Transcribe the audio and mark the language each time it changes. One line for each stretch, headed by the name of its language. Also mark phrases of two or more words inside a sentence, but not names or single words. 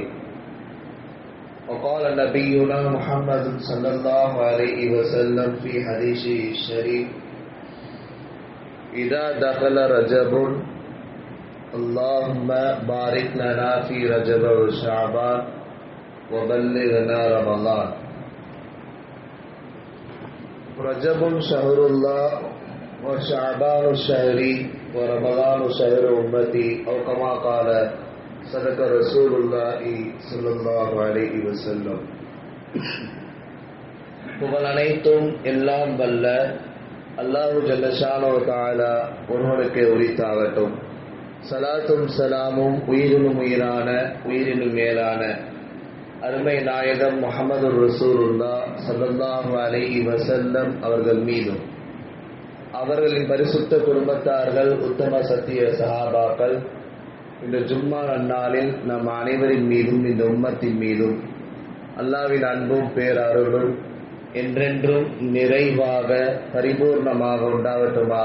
Arabic: وقال نبينا محمد صلى الله عليه وسلم في حديثه الشريف: إذا دخل رجب اللهم بارك لنا في رجب وشعبان وبلغنا رمضان. رجب شهر الله وشعبان شهري ورمضان شهر أمتي، أو كما قال صدق رسول الله صلى الله عليه وسلم.
Tamil: புகழ் அனைத்தும் எல்லாம் வல்ல
Arabic: الله جل شأنه وتعالى
Tamil: ஒருவனுக்கு உரித்தாகட்டும். ஸலாத்தும் ஸலாமும் உயிரினும் உயிரான உயிரினும் மேலான அருமை நாயகம் முஹம்மது
Arabic: رسول الله صلى الله عليه وسلم
Tamil: அவர்கள் மீதும், அவர்களின் பரிசுத்த குடும்பத்தார்கள், உத்தம சத்திய சஹாபாக்கள், இந்த ஜும்மா நன்னாளில் நம் அனைவரின் மீதும் இந்த உம்மத்தின் மீதும் அல்லாஹ்வின் அன்பும் பேரருளும் என்றென்றும் நிறைவாக பரிபூர்ணமாக உண்டாகட்டுமாக.